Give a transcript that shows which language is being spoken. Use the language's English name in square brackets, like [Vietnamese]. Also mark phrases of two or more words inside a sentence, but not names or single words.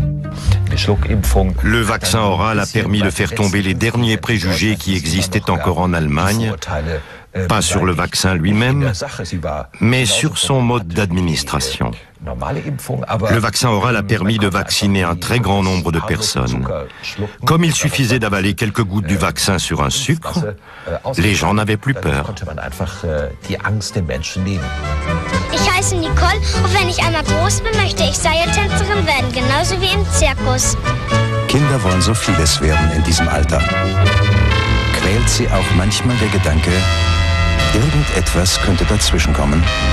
[French] Le vaccin oral a permis de faire tomber les derniers préjugés qui existaient encore en Allemagne, pas sur le vaccin lui-même, mais sur son mode d'administration. Le vaccin oral a permis de vacciner un très grand nombre de personnes. Comme il suffisait d'avaler quelques gouttes du vaccin sur un sucre, les gens n'avaient plus peur. [German] Ich heiße Nicole und wenn ich einmal groß bin, möchte ich Seiltänzerin werden, genauso wie im Zirkus. Kinder wollen so vieles werden in diesem Alter. Quält sie auch manchmal der Gedanke, irgendetwas könnte dazwischenkommen?